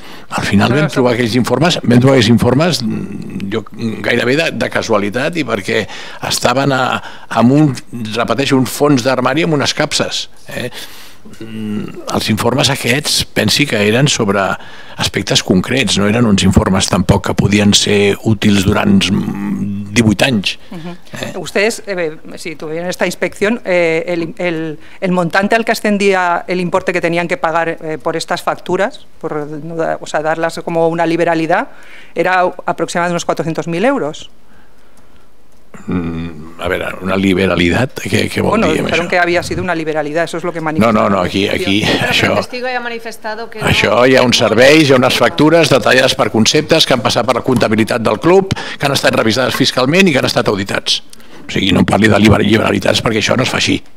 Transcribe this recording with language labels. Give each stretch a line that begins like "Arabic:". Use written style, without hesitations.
Catalan: Al final vam trobar aquells informes jo gairebé de casualitat i perquè estaven amb repeteixo, un fons d'armari amb unes capses. els informes aquests pensi que eren sobre aspectes concrets, no eren uns informes tampoc que podien ser útils durant 18 anys.
Spanish: Ustedes, si tuvieron esta inspección, el montante al que ascendía el importe que tenían que pagar por estas facturas, o sea, darlas como una liberalidad, era aproximadamente unos 400.000 euros.
Catalan: A veure, una liberalitat, què vol dir amb
Spanish: dijeron
Catalan: això?
Spanish: que había sido una liberalidad, eso es lo que manifestaron.
Catalan: No, aquí això...
Spanish: El testigo ya ha manifestado que
Catalan: Això hi ha uns serveis, hi ha unes factures detallades per conceptes que han passat per la comptabilitat del club, que han estat revisades fiscalment i que han estat auditats. O sigui, no em parli de liberalitats perquè això no es fa així.